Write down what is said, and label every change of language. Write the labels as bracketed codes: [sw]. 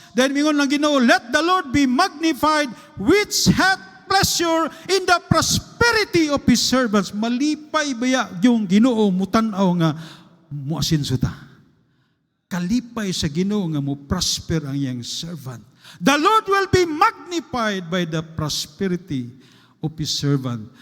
[ceb] Then ingon lang Ginoo, [en] let the Lord be magnified, which hath pleasure in the prosperity of His servants. [ceb] Malipay baya yung Ginoo, mutanaw nga muasinso ta. Kalipay sa Ginoo nga mo prosper ang iyang servant. [en] The Lord will be magnified by the prosperity of His servant.